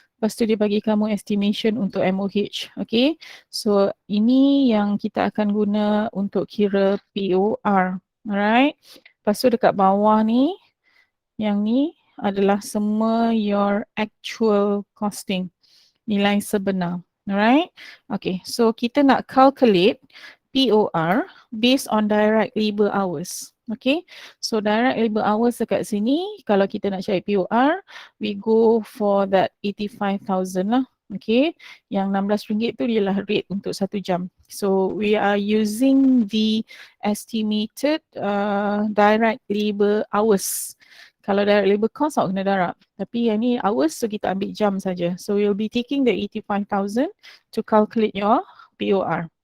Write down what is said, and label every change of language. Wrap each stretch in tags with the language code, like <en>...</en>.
<ms>Lepas tu dia bagi kamu estimation untuk MOH. Okay, so ini yang kita akan guna untuk kira POR. Alright, lepas tu dekat bawah ni, yang ni adalah semua</ms> <en>your actual costing,</en> <ms>nilai sebenar.</ms> <en>Alright, okay, so</en> <ms>kita nak</ms> <en>calculate POR based on direct labor hours. Okay, so direct labor hours</en> <ms>dekat sini, kalau kita nak cari</ms> <en>POR, we go for that 85,000 lah.</en> <ms>Okay, yang RM16 tu ialah rate untuk 1 jam.</ms> <en>So we are using the estimated direct labor hours.</en> <ms>Kalau direct labor cost awak kena darab. Tapi yang ni hours, so kita ambil jam saja.</ms> <en>So we'll be taking the 85,000 to calculate your POR.</en>